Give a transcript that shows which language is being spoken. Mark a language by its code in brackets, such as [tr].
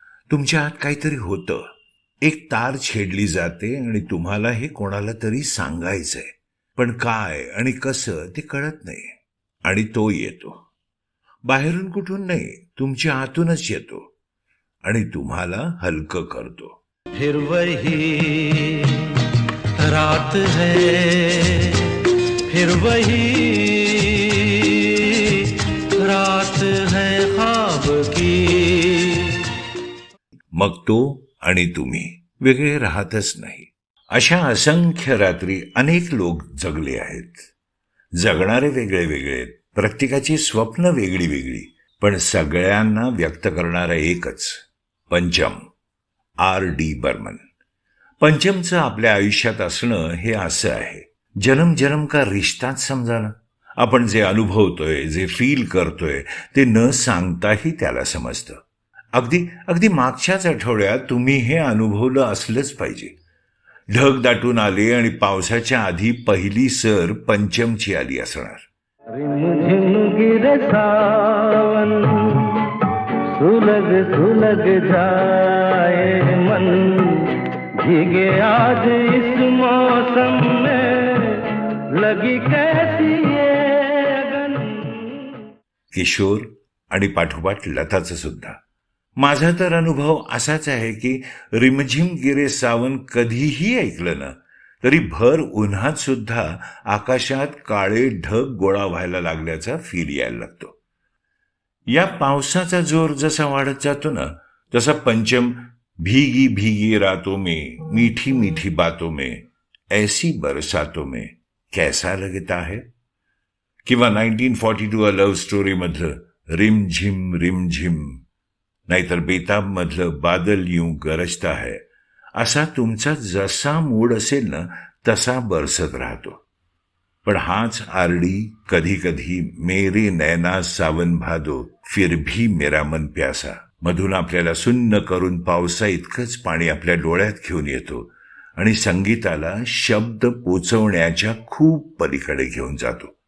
[mr] तुमच्या आत काहीतरी होतं. एक तार छेडली जाते आणि तुम्हाला हे कोणाला तरी सांगायचंय, पण काय आणि कसं ते कळत नाही. आणि तो येतो. बाहेरून कुठून नाही, तुमच्या आतूनच येतो आणि तुम्हाला हलकं करतो. [hi] फिर वही रात है, फिर वही रात है ख्वाब की. [mr] मग तो आणि तुम्ही वेगळे राहतच नाही. अशा असंख्य रात्री अनेक लोक जगले आहेत. जगणारे वेगळे वेगळे, प्रत्येकाची स्वप्न वेगळी वेगळी, पण सगळ्यांना व्यक्त करणारा एकच, पंचम. R.D. बर्मन. पंचमचं आपल्या आयुष्यात असणं हे असं आहे, [hi] जन्म जन्म का रिश्ताच [mr] समजा ना. आपण जे अनुभवतोय, जे फील करतोय ते न सांगताही त्याला समजतं. अगदी अगदी मागच्याच आठवड्यात तुम्ही हे अनुभवलं असलंच पाहिजे. ढग दाटून आले आणि पावसाच्या आधी पहिली सर पंचमची आली असणार. [hi] रिमझिम गिरे सावन, सुलग सुलग जाए मन, भीगे आज इस मौसम में लगी कैसी ये अगन. [mr] किशोर आणि पाठोपाठ लताचं सुद्धा. माझा तर अनुभव असाच आहे की रिमझिम गिरे सावन कधीही ऐकलं ना तरी भर उन्हात सुद्धा आकाशात काळे ढग गोळा व्हायला लागल्याचा फील यायला लागतो. या पावसाचा जोर जसा वाढत जातो ना तसा पंचम [hi] भीगी भीगी रातों में, मीठी मीठी बातों में, ऐसी बरसातों में कैसा लगता है, [mr] किंवा 1942 अ लव्ह स्टोरी मधलं रिमझिम रिमझिम, नाहीतर बेताब मधलं [hi] बादल यूं गरजता है. [mr] असा तुमचा जसा मूड असेल ना तसा बरसत राहतो. पण हाच R.D. कधी कधी [hi] मेरे नैना सावन भादो फिर भी मेरा मन प्यासा [mr] मधून आपल्याला सुन्न करून पावसा इतकंच पाणी आपल्या डोळ्यात घेऊन येतो आणि संगीताला शब्द पोचवण्याच्या खूप पलीकडे घेऊन जातो.